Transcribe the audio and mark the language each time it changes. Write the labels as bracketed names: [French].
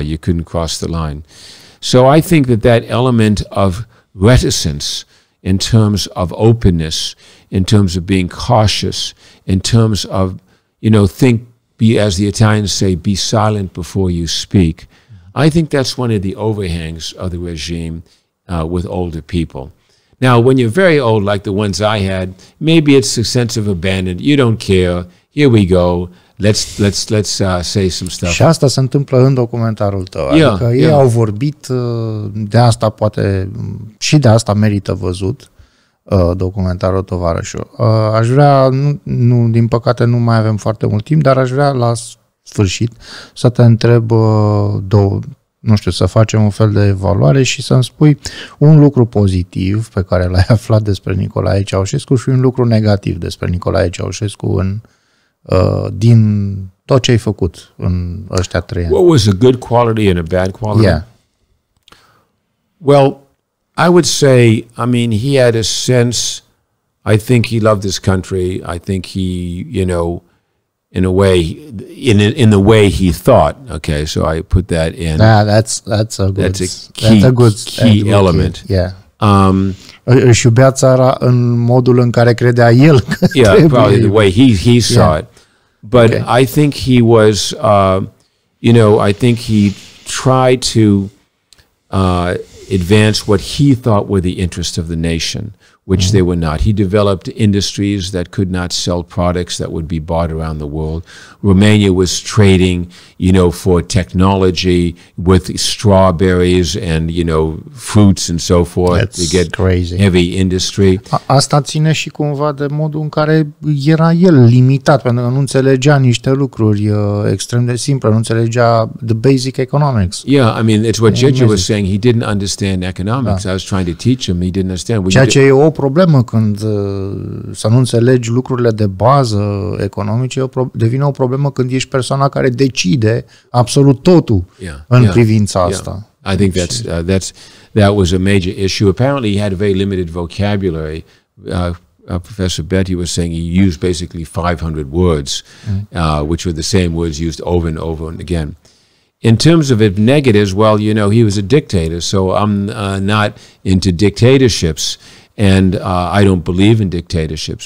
[English] You couldn't cross the line. So I think that element of reticence in terms of openness, in terms of being cautious, in terms of, you know, as the Italians say, be silent before you speak. I think that's one of the overhangs of the regime with older people. Now, when you're very old, like the ones I had, maybe it's a sense of abandon. You don't care. Here we go. Let's say some stuff. [Romanian] Și asta se întâmplă în documentarul tău. Adică ei au vorbit, de asta poate, și de asta merită văzut documentarul Tovarășul. Aș vrea, nu, din păcate nu mai avem foarte mult timp, dar aș vrea la sfârșit să te întreb nu știu, să facem un fel de evaluare și să-mi spui un lucru pozitiv pe care l-ai aflat despre Nicolae Ceaușescu și un lucru negativ despre Nicolae Ceaușescu din tot ce ai făcut în ăștia 3 ani. [English] What was a good quality and a bad quality? Yeah. Well, I would say, I mean, he had a sense, I think he loved his country. I think he, you know, in a way, in the way he thought. Okay, so I put that in. That's a key element. Yeah. [Romanian] Își iubea țara în modul în care credea el că [English] yeah, probably the way he saw it. But I think he was, you know, I think he tried to advance what he thought were the interests of the nation, which they were not. He developed industries that could not sell products that would be bought around the world. Romania was trading you know, for technology with strawberries and, you know, fruits and so forth. That's to get crazy. heavy industry. [Romanian] Asta ține și cumva de modul în care era el limitat, pentru că nu înțelegea niște lucruri extrem de simple, nu înțelegea [English] the basic economics. Yeah, I mean, it's what Jeje was saying. He didn't understand economics. I was trying to teach him. He didn't understand. [Romanian] Ceea ce e o problemă când să nu înțelegi lucrurile de bază economice, devine o problemă când ești persoana care decide absolut totul în privința asta. [English] I think that was a major issue. Apparently, he had a very limited vocabulary. Professor Betty was saying he used basically 500 words, which were the same words used over and over and again. In terms of negatives, well, you know, he was a dictator, so I'm not into dictatorships, and I don't believe in dictatorships.